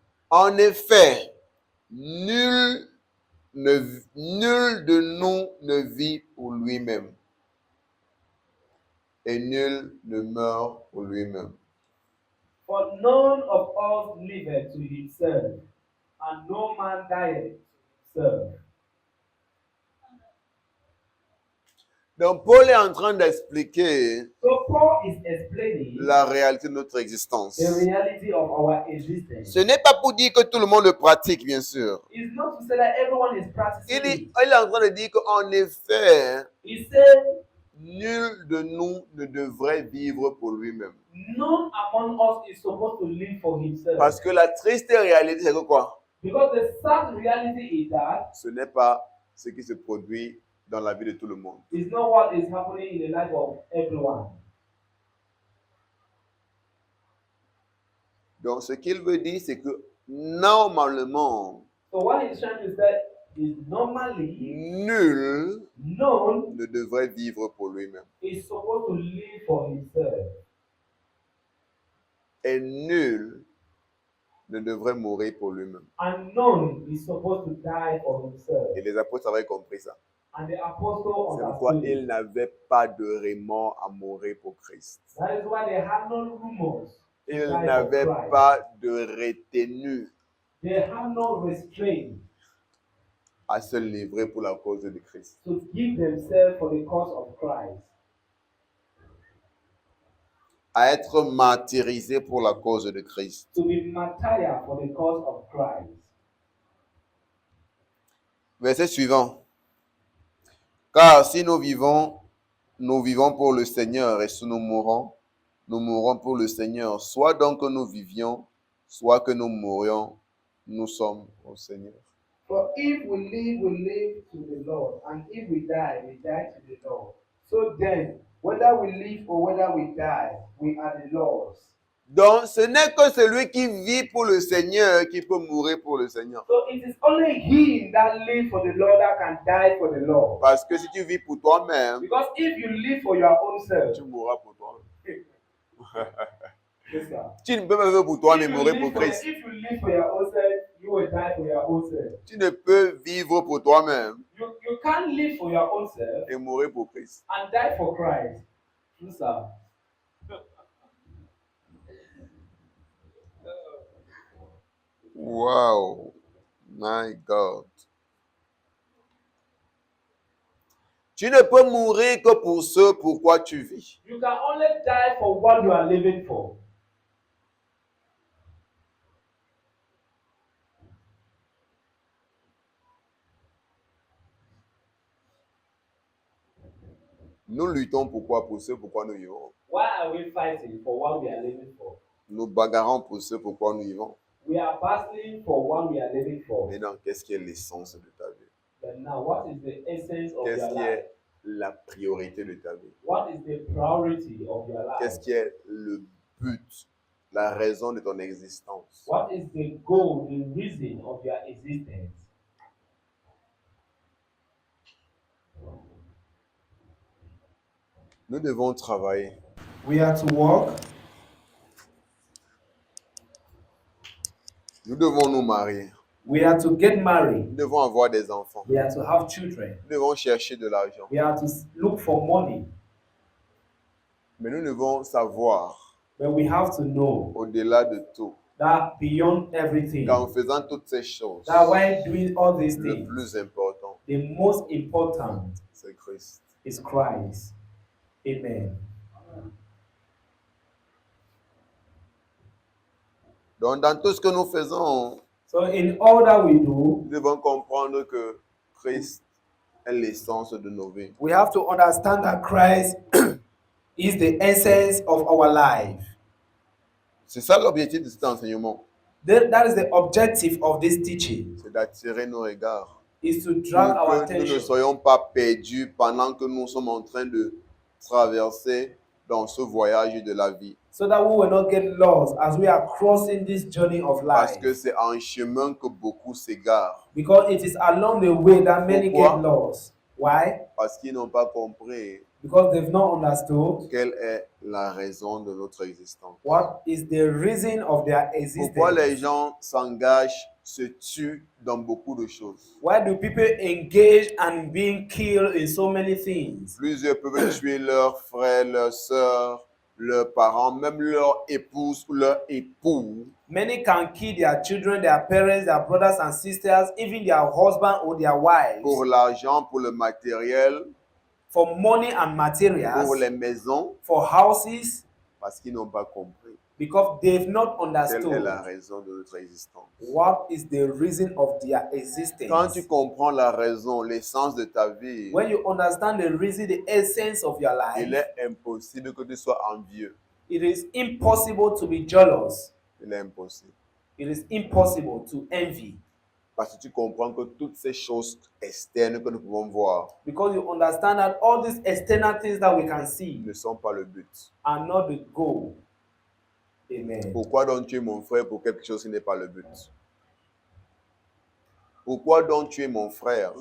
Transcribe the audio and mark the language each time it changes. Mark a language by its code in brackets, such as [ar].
[fr] En effet, nul de nous ne vit pour lui-même et nul ne meurt pour lui-même. [en] For none of us liveth to himself, and no man dieth to himself. [fr] Donc, Paul est en train d'expliquer [en] So Paul is explaining [fr] la réalité de notre existence. [en] the reality of our existence. [fr] Ce n'est pas pour dire que tout le monde le pratique, bien sûr. [en] It's not to say that everyone is practicing it. [fr] Il est en train de dire qu'en effet, [en] He said, [fr] nul de nous ne devrait vivre pour lui-même. [en] none among us is supposed to live for himself. [fr] Parce que la triste réalité, c'est que quoi? [en] Because the sad reality is that [fr] Ce n'est pas ce qui se produit dans la vie de tout le monde. [en] it's not what is happening in the life of everyone. [fr] Donc, ce qu'il veut dire, c'est que normalement, [en] So what he's trying to say is normally [fr] nul [en] none [fr] ne devrait vivre pour lui-même. [en] is supposed to live for himself. [fr] Et nul ne devrait mourir pour lui-même. [en] And none is supposed to die for himself. [fr] Et les apôtres avaient compris ça. [en] And the apostle [fr] C'est pourquoi [en] understood. [fr] ils n'avaient pas de remords à mourir pour Christ. [en] That is why they had no rumors. [fr] Ils n'avaient pas de retenue [en] They had no restraint [fr] à se livrer pour la cause de Christ. [en] to give themselves for the cause of Christ. [fr] À être martyrisés pour la cause de Christ. [en] To be martyred for the cause of Christ. [fr] Verset suivant. Car si nous vivons pour le Seigneur, et si nous mourons pour le Seigneur. Soit donc que nous vivions, soit que nous mourions, nous sommes au Seigneur. [en] For if we live to the Lord, and if we die to the Lord. So then, whether we live or whether we die, we are the Lord's. [fr] Donc, ce n'est que celui qui vit pour le Seigneur qui peut mourir pour le Seigneur. [en] So it is only him that lives for the Lord that can die for the Lord. [fr] Parce que si tu vis pour toi-même, [en] Because if you live for your own self, [fr] tu mourras pour toi-même. [en] yes, sir. [fr] Tu ne peux pas vivre pour toi, mais [en] If you [fr] mourir [en] live [fr] pour [en] for- [fr] Christ. [en] If you live for your own self, you will die for your own self. [fr] Tu ne peux vivre pour toi-même [en] You can't live for your own self [fr] et mourir pour Christ. [en] and die for Christ. Yes, sir. Wow, my God. [fr] Tu ne peux mourir que pour ce pourquoi tu vis. [en] You can only die for what you are living for. [fr] Nous luttons pourquoi? Pour ce pourquoi nous vivons. [en] Why are we fighting for what we are living for? [fr] Nous bagarrons pour ce pourquoi nous vivons. [en] We are battling for what we are living for. [fr] Mais donc, qu'est-ce qui est l'essence de ta vie? [en] But now, what is the essence of [fr] Qu'est-ce [en] your [fr] qui [en] life? [fr] est la priorité de ta vie? [en] What is the priority of your life? [fr] Qu'est-ce qui est le but, la raison de ton existence? [en] What is the goal, the reason of your existence? [fr] Nous devons travailler. [en] We are to work. [fr] Nous devons nous marier. [en] We are to get married. [fr] Nous devons avoir des enfants. [en] We are to have children. [fr] Nous devons chercher de l'argent. [en] We are to look for money. [fr] Mais nous devons savoir, [en] But we have to know [fr] au-delà de tout, [en] that beyond everything, [fr] qu'en faisant toutes ces choses, [en] that while doing all these [fr] le [en] things, [fr] plus important, [en] the most important [fr] c'est Christ. [en] is Christ. Amen. [fr] Donc, dans tout ce que nous faisons, [en] So in all that we do, [fr] nous devons comprendre que Christ est l'essence de nos vies. [en] we have to understand that Christ is the essence of our life. [fr] C'est ça l'objectif de cet enseignement, [en] That is the objective of this teaching, [fr] c'est d'attirer nos regards. [en] is to drag our [fr] Pour que nous ne [en] attention [fr] soyons pas perdus pendant que nous sommes en train de traverser dans ce voyage de la vie. [en] so that we will not get lost as we are crossing this journey of [fr] Parce [en] life. [fr] que c'est en chemin que beaucoup s'égarent. [en] Because it is along the way that many [fr] Pourquoi? [en] get lost. Why? [fr] Parce qu'ils n'ont pas compris [en] Because they've not understood [fr] quelle est la raison de notre existence. [en] what is the reason of their [fr] Pourquoi les [en] existence. [fr] gens s'engagent, se tuent dans beaucoup de choses. [en] Why do people engage and being killed in so many things? [fr] Plusieurs peuvent tuer leurs frères, leurs sœurs, leurs parents, même leur épouse ou leur époux [en] Many can kill their children, their parents, their brothers and sisters, even their husband or their wives [fr] pour l'argent, pour le matériel, [en] for money and materials, [fr] les maisons, [en] for houses, [fr] parce qu'ils n'ont pas compris [en] because they've not [fr] quelle est [en] understood [fr] la raison de notre existence. [en] what is the reason of their existence. [fr] Quand tu comprends la raison, l'essence de ta vie, [en] When you understand the reason, the essence of your [fr] il [en] life, [fr] est impossible que tu sois envieux. [en] it is impossible to be jealous. [fr] Il est impossible. [en] It is impossible to envy. [fr] Parce que tu comprends que toutes ces choses externes que nous pouvons voir [en] Because you understand that all these external things that we can see [fr] ne sont pas le but. [en] are not the goal. Amen. [fr] Pourquoi donc tu es mon frère pour quelque chose qui n'est pas le but? Pourquoi donc tu es mon frère?